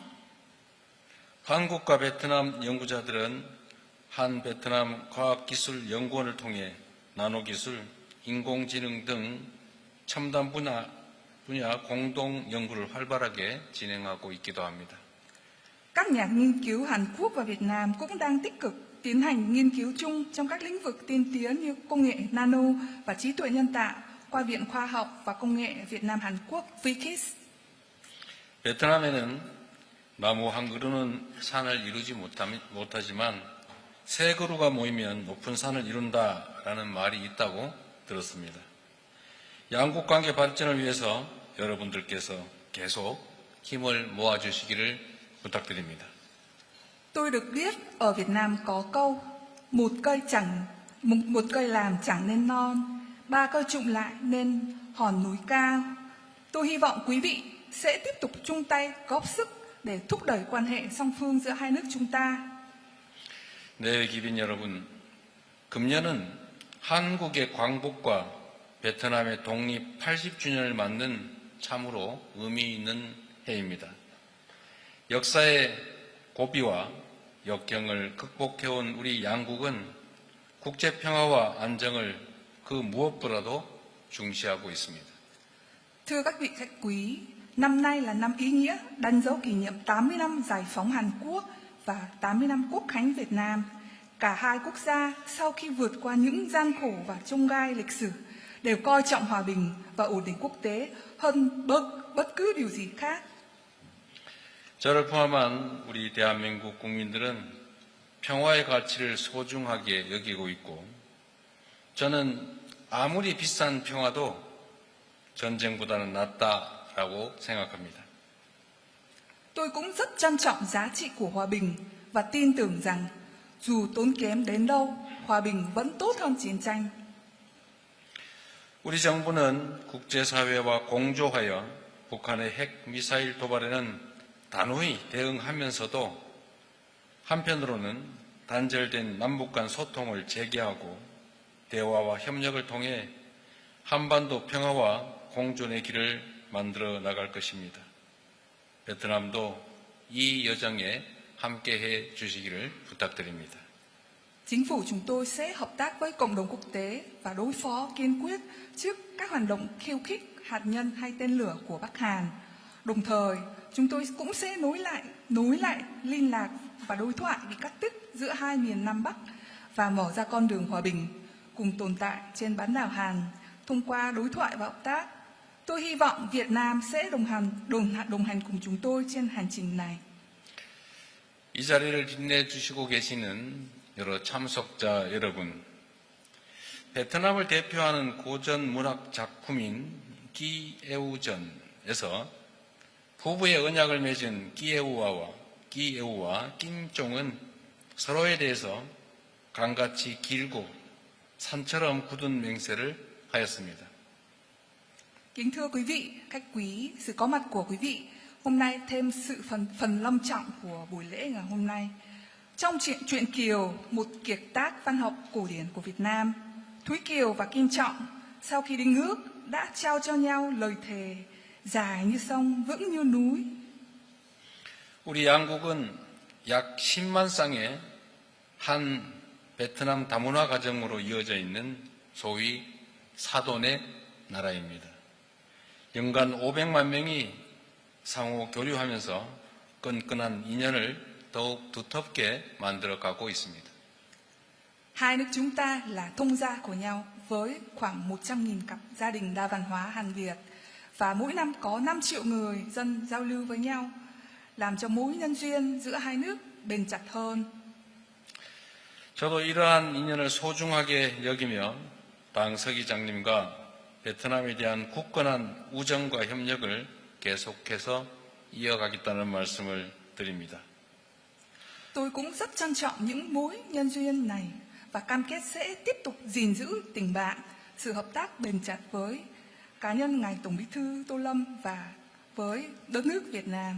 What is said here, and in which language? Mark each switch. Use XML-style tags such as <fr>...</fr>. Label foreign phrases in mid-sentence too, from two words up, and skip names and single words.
<ko>한국과 베트남 연구자들은 한 베트남 과학기술연구원을 통해 나노기술, 인공지능 등 첨단 분야 공동 연구를 활발하게 진행하고 있기도 합니다.</ko> <vi>Các nhà nghiên cứu Hàn Quốc và Việt Nam cũng đang tích cực tiến hành nghiên cứu chung trong các lĩnh vực tiên tiến như công nghệ nano và trí tuệ nhân tạo qua Viện Khoa học và Công nghệ Việt Nam Hàn Quốc VKIS.</vi> <ko>베트남에는 나무 한 그루는 산을 이루지 못하지만 세 그루가 모이면 높은 산을 이룬다라는 말이 있다고 들었습니다. 양국 관계 발전을 위해서 여러분들께서 계속 힘을 moa주시기를 부탁드립니다.</ko> <vi>Tôi được biết ở Việt Nam có câu một cây làm chẳng nên non, ba cây trụm lại nên hòn núi cao. Tôi hy vọng quý vị sẽ tiếp tục chung tay góp sức để thúc đẩy quan hệ song phương giữa hai nước chúng ta.</vi> <ko>네, 기빈 여러분, 금년은 한국의 광복과 베트남의 독립 80주년을 맞는 참으로 의미 있는 해입니다. 역사의 고비와 역경을 극복해온 우리 양국은 국제 평화와 안정을 그 무엇보다도 중시하고 있습니다.</ko> <vi>Thưa các vị khách quý, năm nay là năm ý nghĩa đánh dấu kỷ niệm 80 năm giải phóng Hàn Quốc và 80 năm Quốc khánh Việt Nam. Cả hai quốc gia sau khi vượt qua những gian khổ và chông gai lịch sử đều coi trọng hòa bình và ổn định quốc tế hơn bất cứ điều gì khác.</vi> <ko>저를 포함한 우리 대한민국 국민들은 평화의 가치를 소중하게 여기고 있고 저는 아무리 비싼 평화도 전쟁보다는 낫다라고 생각합니다.</ko> <vi>Tôi cũng rất trân trọng giá trị của hòa bình và tin tưởng rằng dù tốn kém đến đâu, hòa bình vẫn tốt hơn chiến tranh.</vi> <ko>우리 정부는 국제사회와 공조하여 북한의 핵 미사일 도발에는 단호히 대응하면서도 한편으로는 단절된 남북 간 소통을 재개하고 대화와 협력을 통해 한반도 평화와 공존의 길을 만들어 나갈 것입니다. 베트남도 이 여정에 함께해 주시기를 부탁드립니다.</ko> <vi>Chính phủ chúng tôi sẽ hợp tác với cộng đồng quốc tế và đối phó kiên quyết trước các hoạt động khiêu khích hạt nhân hay tên lửa của Bắc Hàn. Đồng thời, chúng tôi cũng sẽ nối lại liên lạc và đối thoại bị cắt đứt giữa hai miền Nam Bắc và mở ra con đường hòa bình cùng tồn tại trên bán đảo Hàn thông qua đối thoại và hợp tác. Tôi hy vọng Việt Nam sẽ đồng hành cùng chúng tôi trên hành trình này.</vi> <ko>이 자리를 빛내주시고 계시는 여러 참석자 여러분, 베트남을 대표하는 고전 문학 작품인 끼에우전에서 부부의 언약을 맺은 끼에우와 낀종은 서로에 대해서 강같이 길고 산처럼 굳은 맹세를 하였습니다.</ko> <vi>Kính thưa quý vị, khách quý, sự có mặt của quý vị hôm nay thêm sự phần long trọng của buổi lễ ngày hôm nay. Trong truyện Kiều, một kiệt tác văn học cổ điển của Việt Nam, Thúy Kiều và Kim Trọng sau khi đính ước đã trao cho nhau lời thề dài như sông, vững như núi.</vi> <ko>우리 양국은 약 10만 쌍의 한 베트남 다문화 가정으로 이어져 있는 소위 사돈의 나라입니다. 연간 500만 명이 상호 교류하면서 끈끈한 인연을 더욱 두텁게 만들어가고 있습니다.</ko> <vi>Hai nước chúng ta là thông gia của nhau với khoảng 100.000 cặp gia đình đa văn hóa Hàn Việt và mỗi năm có 5 triệu người dân giao lưu với nhau, làm cho mối nhân duyên giữa hai nước bền chặt hơn.</vi> <ko>저도 이러한 인연을 소중하게 여기며 당 서기장님과 베트남에 대한 굳건한 우정과 협력을 계속해서 이어가겠다는 말씀을 드립니다.</ko> <vi>Tôi cũng rất trân trọng những mối nhân duyên này và cam kết sẽ tiếp tục gìn giữ tình bạn, sự hợp tác bền chặt với cá nhân Ngài Tổng Bí thư Tô Lâm và với đất nước Việt Nam.</vi>